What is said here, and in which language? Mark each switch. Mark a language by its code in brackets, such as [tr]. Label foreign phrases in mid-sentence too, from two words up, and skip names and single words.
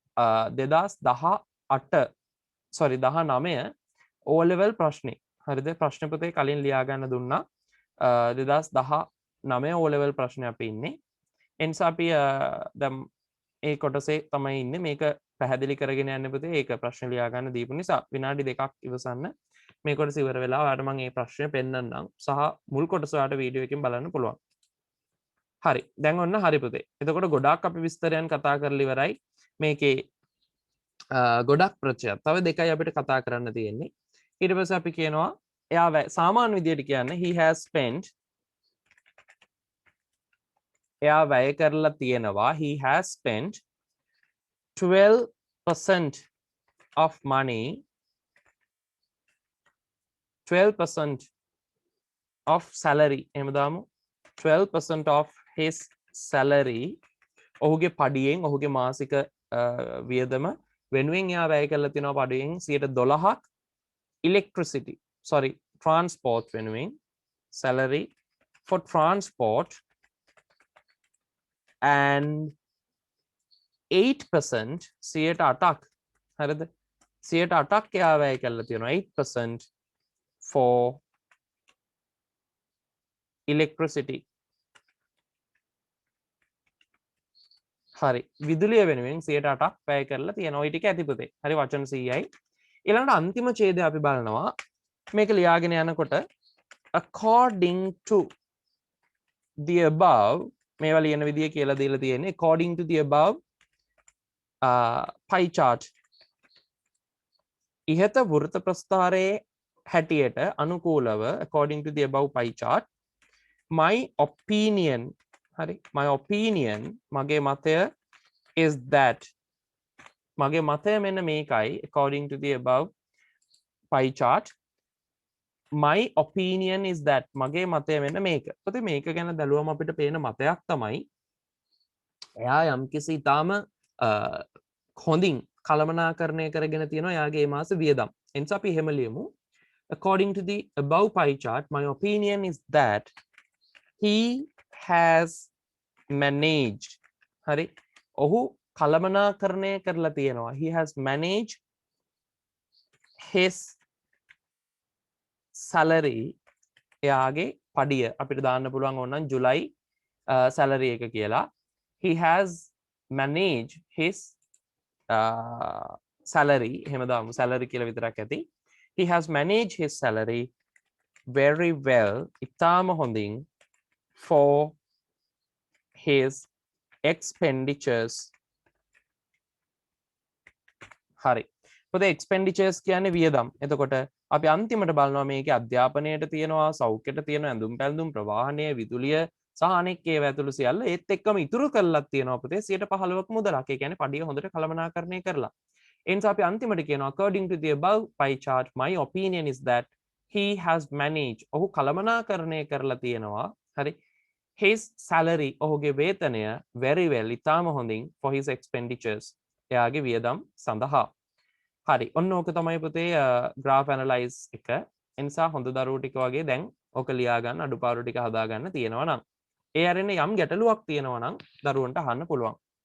[si] 2018 sorry 19 O level ප්‍රශ්නේ හරිද ප්‍රශ්න පොතේ කලින් ලියා ගන්න දුන්නා 2019 O level ප්‍රශ්නේ අපි ඉන්නේ එනිසා අපි දැන් ඒ කොටසේ තමයි ඉන්නේ මේක පැහැදිලි කරගෙන යන්න පුතේ ඒක ප්‍රශ්න ලියා ගන්න දීපු නිසා විනාඩි 2ක් ඉවසන්න මේ කොටස ඉවර වෙලා ඔයාලට මම මේ ප්‍රශ්නේ පෙන්නන්නම් සහ මුල් කොටස ඔයාලට වීඩියෝ එකෙන් බලන්න පුළුවන්. හරි. දැන් ඔන්න හරි පුතේ. එතකොට ගොඩාක් අපි විස්තරයන් කතා කරලා ඉවරයි. මේකේ ගොඩක් ප්‍රශ්න. තව දෙකයි අපිට කතා කරන්න තියෙන්නේ. ඊට පස්සේ අපි කියනවා එයා සාමාන්‍ය විදියට කියන්නේ [en] he has spent [si] එයා වැය කරලා තියෙනවා [en] he has spent 12% of money 12% of salary [si] එහෙම දාමු [en] 12% of his salary [si] ඔහුගේ පඩියෙන් ඔහුගේ මාසික වියදම වෙනුවෙන් එයා වැය කරලා තියෙනවා පඩියෙන් 12ක් [en] electricity sorry transport [si] වෙනුවෙන් [en] salary for transport [si] and 8% 8ක් හරිද 8ක් එයා වැය කරලා තියෙනවා [en] 8% for electricity [si] හරි විදුලිය වෙනුවෙන් 8ක් වැය කරලා තියෙනවා. ওই ටික ඇති පුතේ. හරි වචන 100යි. ඊළඟට අන්තිම ඡේදය අපි බලනවා. මේක ලියාගෙන යනකොට [en] according to the above [si] මේවා ලියන විදිය කියලා දීලා තියෙන්නේ [en] according to the above pie chart [si] ඉහත වෘත්ත ප්‍රස්ථාරයේ හැටියට අනුකූලව [en] according to the above pie chart my opinion හරි my opinion [si] මගේ මතය [en] is that [si] මගේ මතය මෙන්න මේකයි [en] according to the above pie chart my opinion is that [si] මගේ මතය මෙන්න මේක. පොතේ මේක ගැන දැලුවම අපිට පේන මතයක් තමයි එයා යම්කිසි ඊටාම හොඳින් කළමනාකරණය කරගෙන තියෙනවා එයාගේ මාස වියදම්. එනිසා අපි එහෙම ලියමු [en] according to the above pie chart my opinion is that he has managed [si] හරි ඔහු කළමනාකරණය කරලා තියෙනවා [en] he has managed his [si] salary එයාගේ පඩිය අපිට දාන්න පුළුවන් ඕනනම් ජුලයි salary එක කියලා [en] he has managed his salary [si] එහෙම දාමු salary කියලා විතරක් ඇති [en] he has managed his salary very well [si] ඉතාම හොඳින් [en] for his expenditures [si] හරි පොතේ expenditures කියන්නේ වියදම්. එතකොට අපි අන්තිමට බලනවා මේකේ අධ්‍යාපනයට තියෙනවා සෞඛ්‍යයට තියෙනවා ඇඳුම් පැළඳුම් ප්‍රවාහනය විදුලිය සහ අනෙක් ඒවා ඇතුළු සියල්ල ඒත් එක්කම ඉතුරු කරලා තියෙනවා පුතේ 15%ක මුදලක්. ඒ කියන්නේ පඩිය හොඳට කළමනාකරණය කරලා. ඒ නිසා අපි අන්තිමට කියනවා [en] according to the above pie chart my opinion is that he has managed [si] ඔහු කළමනාකරණය කරලා තියෙනවා හරි [en] his salary [si] ඔහුගේ වේතනය [en] very well [si] ඉතාම හොඳින් [en] for his expenditures [si] එයාගේ වියදම් සඳහා. හරි ඔන්න ඕක තමයි පුතේ [en] graph analyze [si] එක. එනිසා හොඳ දරුවෝ ටික වගේ දැන් ඕක ලියා ගන්න අඩුපාඩු ටික හදා ගන්න තියෙනවා නම් ඒ අරින්න යම් ගැටලුවක් තියෙනවා නම් දරුවන්ට අහන්න පුළුවන්.